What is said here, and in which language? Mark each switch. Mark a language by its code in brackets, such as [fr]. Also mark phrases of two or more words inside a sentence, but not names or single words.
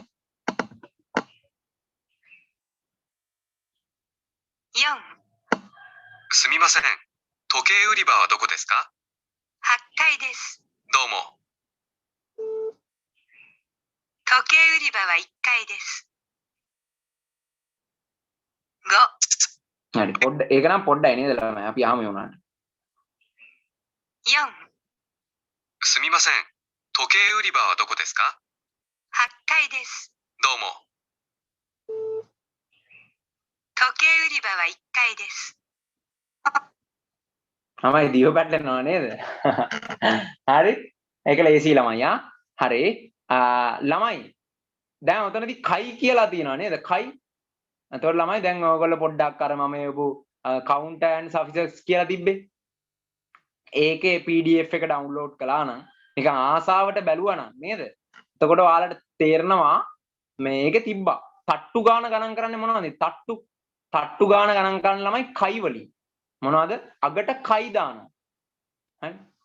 [ja] 4 すみません。時計売り場はどこですか ?8 階です。どうも。時計売り場は1階です。5 [si] හරි පොඩ්ඩ ඒක නම් පොඩ්ඩයි නේද ළමයි අපි ආම යුණාට. [ja] 4 すみません。時計売り場はどこですか ?8 階です。どうも。時計売り場は1階です。 [si] ළමයි දිව පැටලෙනවා නේද? හරි. ඒක ලේසි ළමයි ආ. හරි. ළමයි දැන් ඔතනදී කයි කියලා තියෙනවා නේද? කයි. එතකොට ළමයි දැන් ඔයගොල්ලෝ පොඩ්ඩක් අර මම යපු [en] counter and suffixes [si] කියලා තිබ්බේ. ඒකේ PDF එක download කළා නම් නිකන් ආසාවට බැලුවා නම් නේද? එතකොට ඔයාලට තේරෙනවා මේකේ තිබ්බා. තට්ටු ගාන ගණන් කරන්නේ මොනවද? තට්ටු ගාන ගණන් කරන ළමයි කයි වලින්. මොනවද? අගට කයි දානවා. හරි.